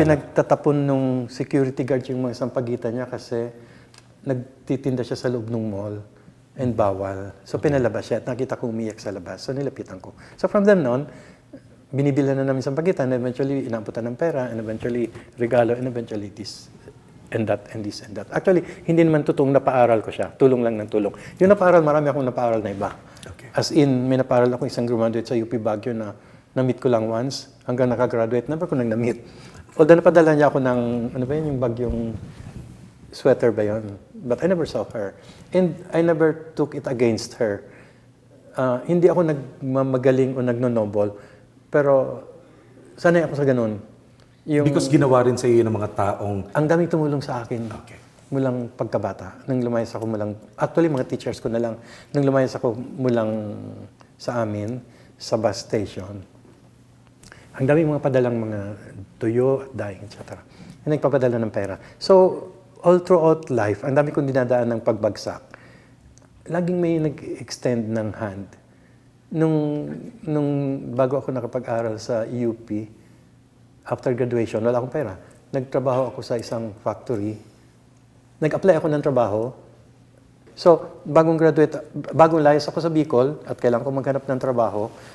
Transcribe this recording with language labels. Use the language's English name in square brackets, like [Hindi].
[Filipino] Pinagtatapon nung security guard yung mga sampagita niya kasi nagtitinda siya sa loob ng mall and bawal. So pinalabas siya at nakita ko umiyak sa labas. So nilapitan ko. [English] So from then on, [Filipino] binibilan na namin sampagita [English] and eventually [Filipino] inamputan ng pera [English] and eventually regalo and eventually this and that and this and that. [Filipino] Actually, hindi naman totoong napaaral ko siya. Tulong lang ng tulong. Yung napaaral, marami akong napaaral na iba. [English] Okay. [Filipino] As in, may napaaral ako isang graduate sa UP Baguio na na-meet ko lang once hanggang nakagraduate. Never ko nang na-meet. Although napadala niya ako ng, ano ba yun, yung bagyong sweater ba yun? [English] But I never saw her. And I never took it against her. [Filipino] Hindi ako nagmamagaling o nagno-noble. Pero sanay ako sa ganun. Because ginawa rin sa iyo ng mga taong... Ang daming tumulong sa akin. [English] Okay. [Filipino] Mulang pagkabata. Nang lumayas ako actually mga teachers ko na lang. Nang lumayas ako mulang sa amin, sa bus station. Ang daming mga padalang mga tuyo, daing, etc. And nagpapadala ng pera. [English] So, all throughout life, [Filipino] ang dami kong dinadaan ng pagbagsak. Laging may nag-extend ng hand. Nung bago ako nakapag-aral sa UP, after graduation, wala akong pera. Nagtrabaho ako sa isang factory. Nag-apply ako ng trabaho. So, bagong layas ako sa Bicol at kailangan ko maghanap ng trabaho.